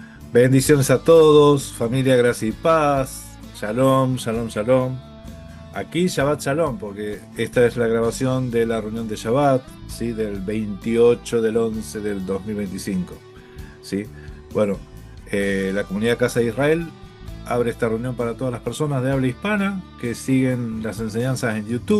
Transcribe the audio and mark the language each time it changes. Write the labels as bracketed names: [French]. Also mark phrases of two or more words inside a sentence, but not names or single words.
[Spanish] Bendiciones a todos, familia, gracia y paz. [Hebrew] שלום, שלום, שלום. Aquí שבת שלום, [Spanish] porque esta es la grabación de la reunión de Shabbat, ¿sí? Del 28 del 11 del 2025. ¿Sí? Bueno, la comunidad Casa de Israel abre esta reunión para todas las personas de habla hispana que siguen las enseñanzas en YouTube.